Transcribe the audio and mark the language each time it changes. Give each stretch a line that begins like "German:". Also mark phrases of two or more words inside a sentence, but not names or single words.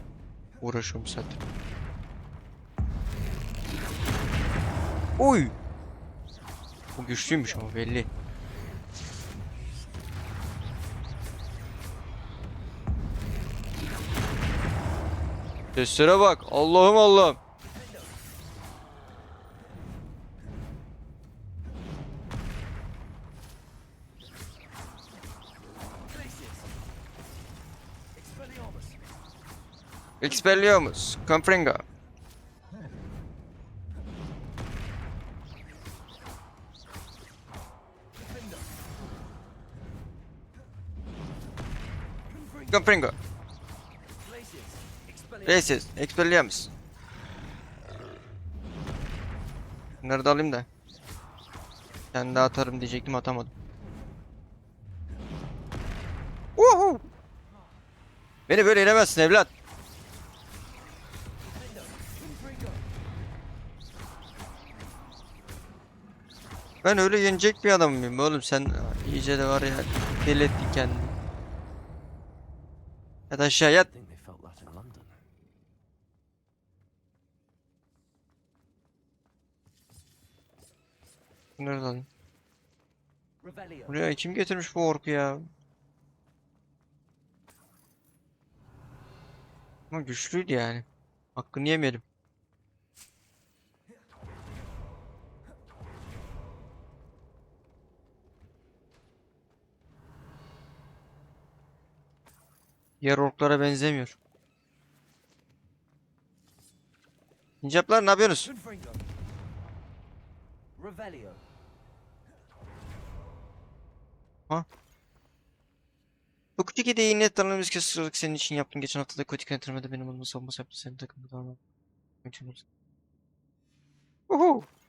Turkish: Uğraşıyorum zaten. Uy! Bu güçlüymüş ama belli. Seslere bak. Allah'ım Allah'ım. Expelliarmus. Expelliarmus. Confringo. Confringo. Glacius. Expelliarmus. Racist. Expelliarmus. Bunları da alayım da. Kendi atarım diyecektim, atamadım. Uhu! Beni böyle yenemezsin evlat. Ben öyle yenecek bir adam mıyım oğlum? Sen iyice de var ya, deli ettin kendini. Yat aşağı yat.
English: I think they felt that in London.
Turkish: Bunları da alayım. Revelio. Buraya kim getirmiş bu orku ya? Ama güçlüydü yani. Hakkını yemeyelim. Diğer orklara benzemiyor. Sincaplar ne yapıyorsunuz? Confringo. Revelio. Bu küçük hediyeyi net tanımımız kesinlikle senin için yaptım. Geçen hafta da Kotik yönetmede benim adıma savunması yaptı. Senin takımda tamam. Uhu.